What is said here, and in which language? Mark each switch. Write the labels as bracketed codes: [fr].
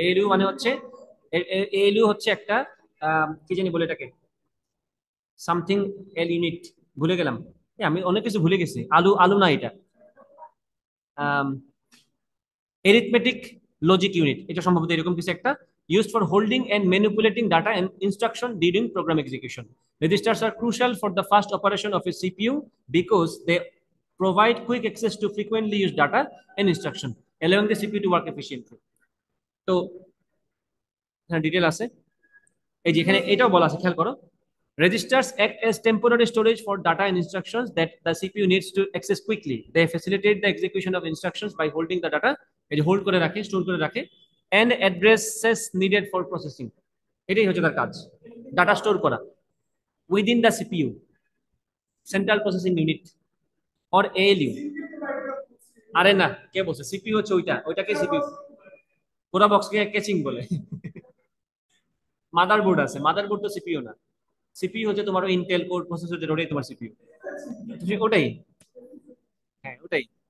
[bn] ALU মানে হচ্ছে, ALU হচ্ছে একটা কি জানি বলে এটাকে, সামথিং এল ইউনিট, ভুলে গেলাম। আমি অনেক কিছু ভুলে গেছি। আলু আলু না, এটা এরিথমেটিক লজিক ইউনিট, এটা সম্ভবত এরকম কিছু একটা। [en] used for holding and manipulating data and instruction during program execution. Registers are crucial for the fast operation of a CPU because they provide quick access to frequently used data and instruction, allowing the CPU to work efficiently. [bn] তো হ্যাঁ detail আছে। এই যেখানে এটাও বলা আছে, খেয়াল করো। [en] Registers act as temporary storage for data and instructions that the CPU needs to access quickly. They facilitate the execution of instructions by holding the data, [bn] এই যে হোল্ড করে রাখে, [en] Store করে রাখে, and addresses needed for processing. [bn] এটাই হচ্ছে তার কাজ, ডাটা স্টোর করা [en] within the CPU, Central Processing Unit or ALU। [bn] আরে না, কে বলছে সিপিইউ হচ্ছে ওইটা, ওইটাকে সিপিইউ, পুরা বক্সকে ক্যাচিং বলে। মাদারবোর্ড আছে, মাদারবোর্ড তো সিপিইউ না। সিপিইউ হচ্ছে তোমার ইন্টেল কোর প্রসেসর, যেটা ওটাই তোমার সিপিইউ। ওটাই, হ্যাঁ ওটাই।